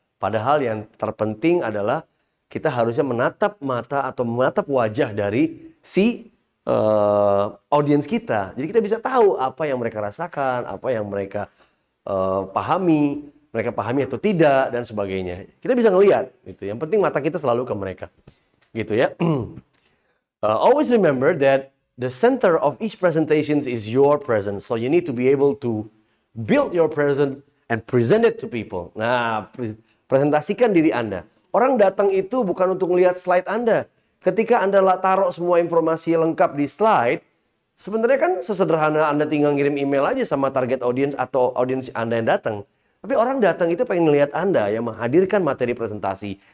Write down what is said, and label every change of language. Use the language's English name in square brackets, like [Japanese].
[Indonesian] Padahal yang terpenting adalah kita harusnya menatap mata atau menatap wajah dari si audiens kita. Jadi kita bisa tahu apa yang mereka rasakan, apa yang mereka pahami, mereka pahami atau tidak, dan sebagainya. Kita bisa ngelihat. Gitu. Yang penting mata kita selalu ke mereka. Gitu ya. [English] Always remember that the center of each presentation is your presence. So you need to be able to build your presence and present it to people. [Indonesian] Nah, presentasikan diri Anda. Orang datang itu bukan untuk melihat slide Anda. Ketika Anda taruh semua informasi lengkap di slide, sebenarnya kan sesederhana Anda tinggal ngirim email aja sama target audience atau audience Anda yang datang. Tapi orang datang itu pengen melihat Anda yang menghadirkan materi presentasi.